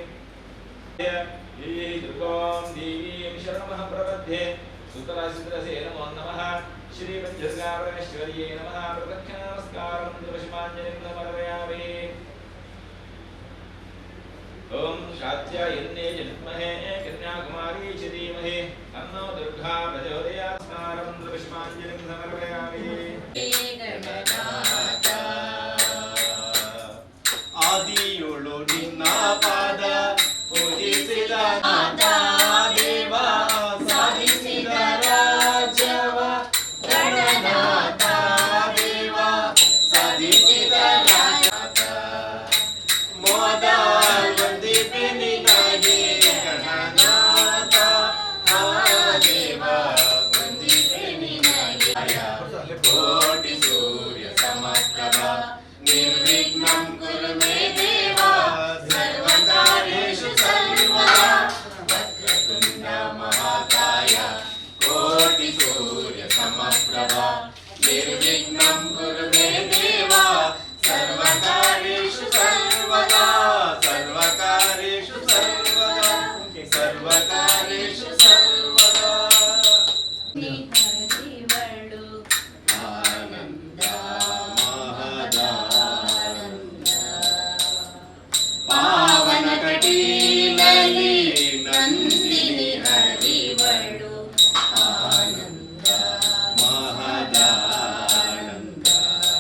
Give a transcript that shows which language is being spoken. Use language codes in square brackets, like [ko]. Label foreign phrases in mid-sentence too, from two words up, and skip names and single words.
[sa] दुर्गां देवीं शरणमहं प्रपद्ये सुतरसितरसे नमो नमः श्रीपञ्चदुर्गापरमेश्वर्यै नमः प्रदक्षिणनमस्कारमन्त्रपुष्पाञ्जलिं समर्पयामि ॐ कात्यायन्यै विद्महे कन्याकुमारी धीमहि तन्नो दुर्गा प्रचोदयात् नमस्कारमन्त्रपुष्पाञ्जलिं समर्पयामि [kn] ಆದಿಯೋಳು ನಿನ್ನ ಪಾದ ಪೂಜಿಸಿದ ದೇವ ಸಾಧಿಸಿದ ರಾಜ್ಯವ ಗಣನಾಥ ದೇವ ಸಾಧಿಸಿದ ರಾಜನಾಥ ಮೋದ ವಂದಿಪೆ ನಿನಗೆ ಗಣನಾಥ ದೇವ ವಂದಿಪೆ ನಿನಗೆ ಕೋಟಿ ಸೂರ್ಯ [sa] ಸಮಪ್ರಭ निर्विघ्नं कुरु मे देव सर्वकार्येषु सर्वदा वक्रतुण्ड महाकाय कोटि सूर्य समप्रभ निर्विघ्नं कुरु मे देव सर्वकार्येषु सर्वदा सर्वकार्येषु सर्वदा सर्वकार्येषु सर्वदा [kn] ಕಟೀಲಲಿ ನಂದಿನಿ ಹರಿವಳು ಆನಂದ ಮಹದಾನಂದ